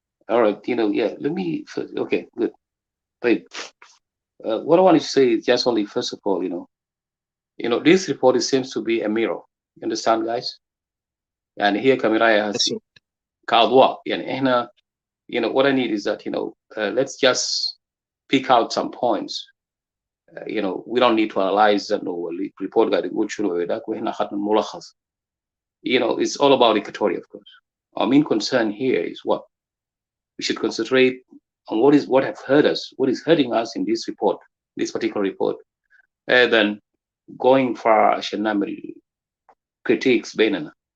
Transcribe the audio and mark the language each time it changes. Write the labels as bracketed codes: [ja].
[en] All right, yeah, let me, okay, good. طيب, what I want to say is just only, first of all, this report seems to be a mirror. You understand, guys? [ar] يعني هي كمراية هسي كأضواء. يعني إحنا, [en] what I need is that, let's just pick out some points. We don't need to analyze that or report [ar] قاعد يقول شنو وذاك وإحنا أخذنا الملخص. [en] It's all about Equatoria, of course. Our main concern here is what we should concentrate on what have hurt us, what is hurting us in this report, this particular report, rather than going far [ar] عشان نعمل [en] critiques [ar] بيننا.